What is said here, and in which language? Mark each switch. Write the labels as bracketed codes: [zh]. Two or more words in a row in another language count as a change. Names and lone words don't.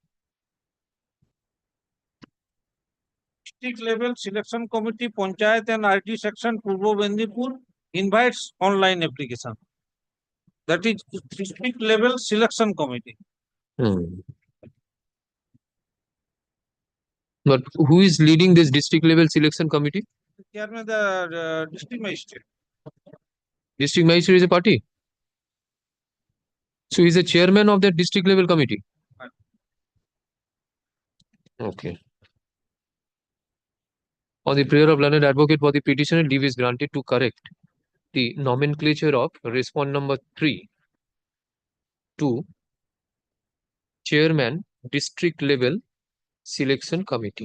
[en] District level selection committee, Panchayat and RD section, Purbo Bendipur invites online application. That is district level selection committee. But who is leading this district level selection committee? Chairman, the district magistrate. District magistrate is a party. So he is the chairman of that district level committee. Okay. On the prayer of learned advocate for the petitioner, leave is granted to correct the nomenclature of respond number 3 to chairman district level selection committee.